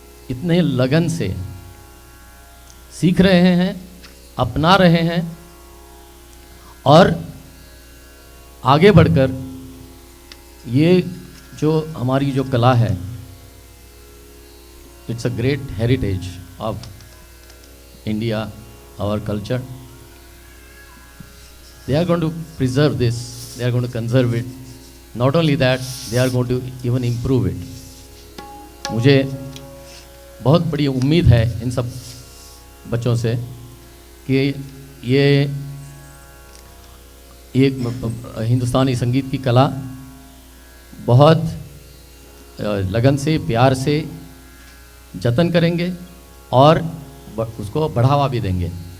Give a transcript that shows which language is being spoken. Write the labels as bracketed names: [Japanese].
[Hindi] इतने लगन से सीख रहे हैं, अपना रहे हैं और आगे बढ़कर ये जो हमारी जो कला है, [English] It's a great heritage of India, our culture. They are going to preserve this, they are going to conserve it. Not only that, they are going to even improve it. [Hindi] मुझे बहुत बड़ी उम्मीद है इन सब बच्चों से कि ये एक हिंदुस्तानी संगीत की कला बहुत लगन से, प्यार से जतन करेंगे और उसको बढ़ावा भी देंगे.